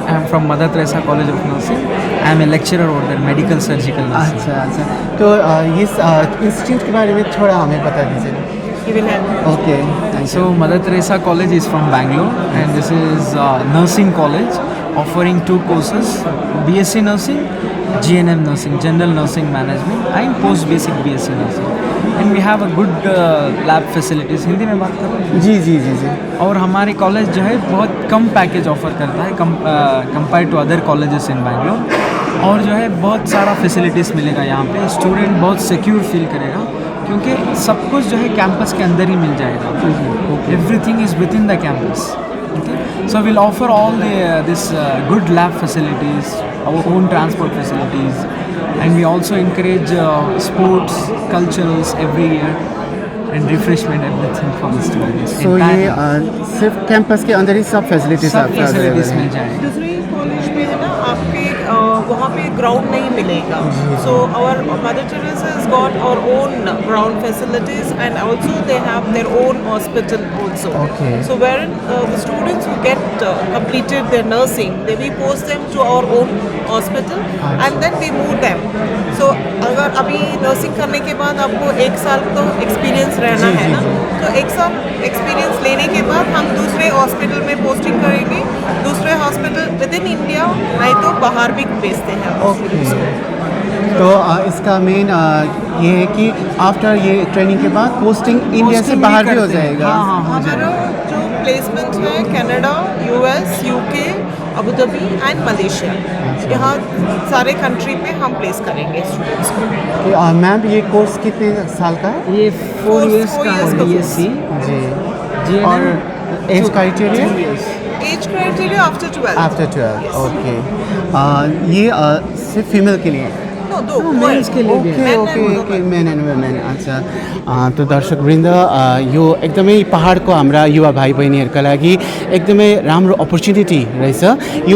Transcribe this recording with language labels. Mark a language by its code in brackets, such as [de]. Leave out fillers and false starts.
[en] I am from Mother Teresa College of Nursing. I am a lecturer over there, medical surgical nursing. [hi] अच्छा तो इस institute के बारे में थोड़ा हमें बता दीजिए। [en] He will help. Okay. So Mother Teresa College is from Bangalore and this is nursing college offering 2 courses, BSc Nursing, GNM Nursing, General Nursing Management and Post Basic BSc Nursing. And we have a good lab facilities. [hi] Hindi में बात करो? जी। और हमारे college जो है बहुत कम package offer करता है [en] compare to other colleges in Bangalore [hi] और जो है बहुत सारा फैसिलिटीज़ मिलेगा यहाँ पे। स्टूडेंट बहुत सिक्योर फील करेगा क्योंकि सब कुछ जो है कैंपस के अंदर ही मिल जाएगा। [en] Everything is within the campus. Okay, so we'll offer all this good lab facilities, our own transport facilities, and we also encourage sports, culturals every year, and refreshment everything for the students. So [hi] ये सिर्फ campus के अंदर ही सब facilities मिल जाएंगे। दूसरे college में है ना आपके वहाँ पे ग्राउंड नहीं मिलेगा. [en] So our Mother Teresa has got our own ground facilities and also they have their own hospital also. Okay. So where the students who get completed their nursing, they we post them to our own hospital and then we move them. So [hi] अगर अभी nursing करने के बाद आपको 1 साल तो experience रहना है ना, तो 1 साल एक्सपीरियंस लेने के बाद हम दूसरे हॉस्पिटल में पोस्टिंग करेंगे, दूसरे हॉस्पिटल [en] within India [hi] नहीं तो बाहर भी भेजते हैं. तो इसका मेन ये है कि आफ्टर ये ट्रेनिंग के बाद पोस्टिंग इंडिया से बाहर भी हो जाएगा. हमारा जो प्लेसमेंट है Canada, US, UK, Abu Dhabi and Malaysia. यहाँ सारे कंट्री पे हम प्लेस करेंगे स्टूडेंट्स को। मैम ये कोर्स कितने साल का है? ये 4 years का है BSc जी। और age criteria? [en] Age criteria after 12। [hi] After 12, okay. ये सिर्फ फीमेल के लिए? दो मेल्स के लिए भी है। [en] Okay men and women. [ne] अच्छा, तो दर्शकवृन्द, यो एकदमै पहाडको हाम्रा युवा भाइ बहिनीहरूका लागि एकदमै राम्रो अपर्च्युनिटी रहेछ।